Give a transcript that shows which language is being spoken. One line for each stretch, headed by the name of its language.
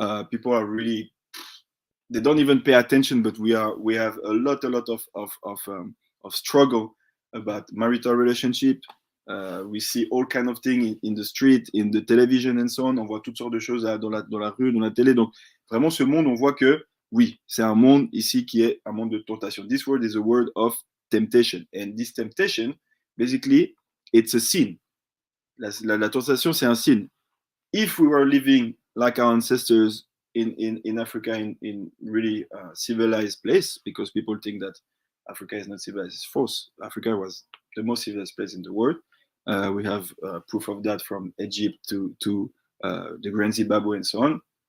English: People are really, they don't even pay attention, but we have a lot of struggle about marital relationship. We see all kind of things in the street, in the television and so on.
French: On voit toutes sortes de choses dans la rue, dans la télé. Donc vraiment, ce monde, on voit que oui, c'est un monde ici qui est un monde de tentation.
English: This world is a world of temptation, and this temptation, basically, it's a sin.
French: La tentation, c'est un sin.
English: If we were living like our ancestors in Africa, in really civilized place, because people think that Africa is not civilized, it's false. Africa was the most civilized place in the world. We have proof of that from Egypt to the Grand Zimbabwe and so on.